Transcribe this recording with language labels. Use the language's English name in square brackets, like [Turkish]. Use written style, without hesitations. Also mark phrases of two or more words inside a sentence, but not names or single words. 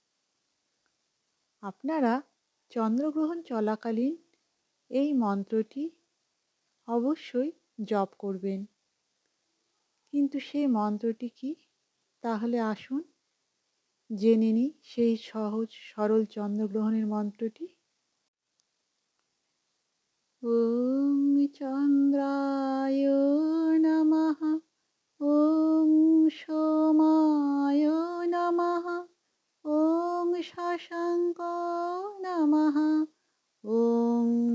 [Bangla] আপনারা চন্দ্রগ্রহণ চলাকালীন এই মন্ত্রটি অবশ্যই জপ করবেন। কিন্তু সেই মন্ত্রটি কি? তাহলে আসুন জেনে নিই সেই সহজ সরল চন্দ্রগ্রহণের মন্ত্রটি। [Sanskrit] ॐ चन्द्राय नमः, ॐ सोमाय नमः, ॐ शशाङ्क नमः, ॐ